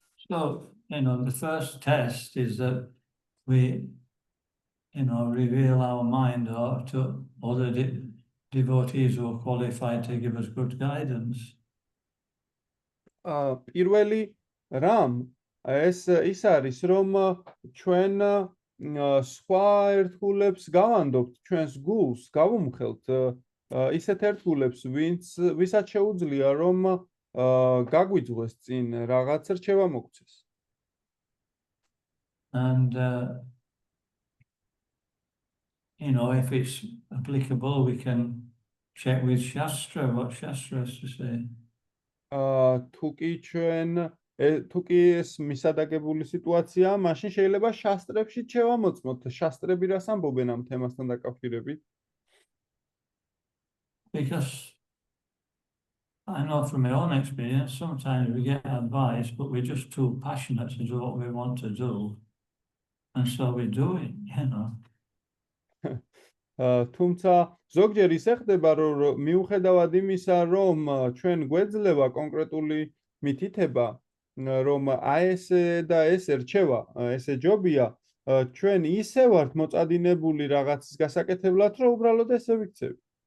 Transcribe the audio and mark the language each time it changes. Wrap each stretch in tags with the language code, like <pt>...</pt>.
<en>So, the first test is that we, reveal our mind to other devotees who are qualified to give us good guidance.</en> <ka>პირველი რამ ის არის, რომ ჩვენ სხვა ერთგულებს გავანდობთ, ჩვენს გულს გავუმხელთ ისეთ ერთგულებს, ვისაც შეუძლია, რომ გაგვიძღვეს წინ რაღაც რჩევა მოგცეს.</ka> <en>And if it's applicable, we can check with Shastra what Shastra has to say.</en> <ka>თუ კი ეს მისადაგებული სიტუაცია, მაშინ შეიძლება შასტრებში შევამოწმოთ. შასტრები რას ამბობენ ამ თემასთან დაკავშირებით?</ka> <en>Because I know from my own experience, sometimes we get advice, but we're just too passionate to do what we want to do. And so we do it,</en> <ka>თუმცა ზოგჯერ ისე ხდება, რომ მიუხედავად იმისა, რომ ჩვენ გვეძლევა კონკრეტული მითითება, რომ აი ესე და ესე რჩევა, ესე ჯობია, ჩვენ ისე ვართ მოწადინებული რაღაცის გასაკეთებლად, რომ უბრალოდ ესე ვიქცევი.</ka>